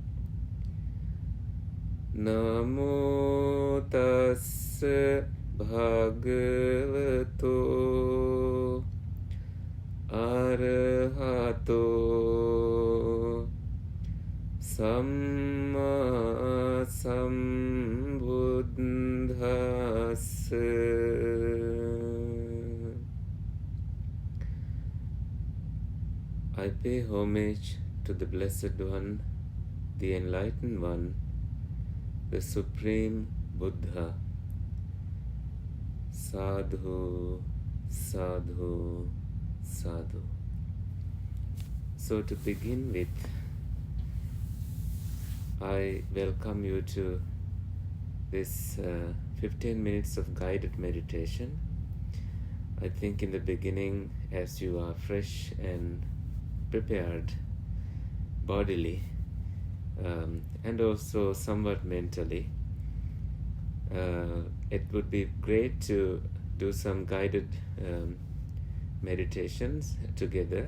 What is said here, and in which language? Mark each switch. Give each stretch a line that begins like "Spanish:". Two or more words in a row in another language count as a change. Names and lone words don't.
Pali: Namo tassa bhagavato arahato samma sambuddhassa.
English: I pay homage to the Blessed One, the Enlightened One, the Supreme Buddha.
Pali: Sadhu, sadhu, sadhu.
English: So to begin with, I welcome you to this 15 minutes of guided meditation. I think in the beginning, as you are fresh and prepared bodily and also somewhat mentally, it would be great to do some guided meditations together.